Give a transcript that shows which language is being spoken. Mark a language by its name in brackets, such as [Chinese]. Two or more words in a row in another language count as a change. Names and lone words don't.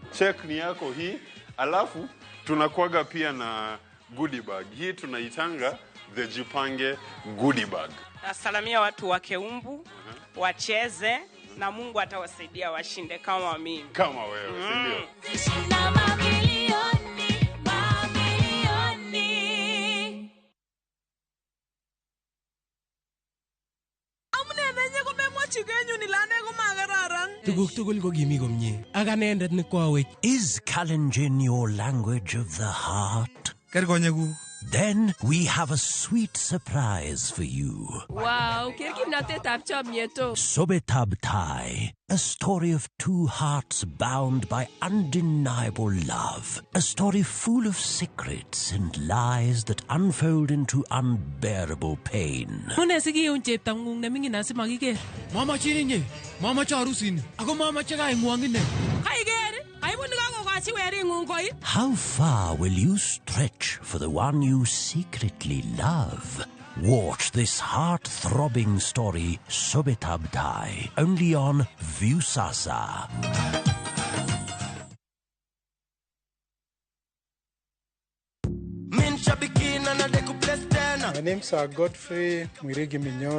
[Swahili] Check ni yako hii, alafu tunakuaga pia na [English] goodie bag. [Swahili] Hii tunaitanga [English] the Jipange goodie bag. [Swahili] Nasalamia watu wa Keumbu, wacheze na Mungu atawasaidia washinde kama mimi. Kama wewe, si ndio? [Kalenjin] Tuguk tugul ko kimi komye. Ak anendet ni kwawech. [English] Is Kalenjin your language of the heart? Then we have a sweet surprise for you. [Kalenjin] Wow, kimnatetab chomyeto. [English] Sobetab Tai, a story of two hearts bound by undeniable love. A story full of secrets and lies that unfold into unbearable pain. [Kalenjin] Munesigi un cheptangung na mingin asimagiger. Mama chininye, mama charusin, ako mama chaka ingwangine. Kaiger, kaibun kakokachi weringung koi. [English] How far will you stretch for the one you secretly love? Watch this heart-throbbing story, Sobetab Tai, only on Viusasa. My name's Godfrey Mwirigi Minyori.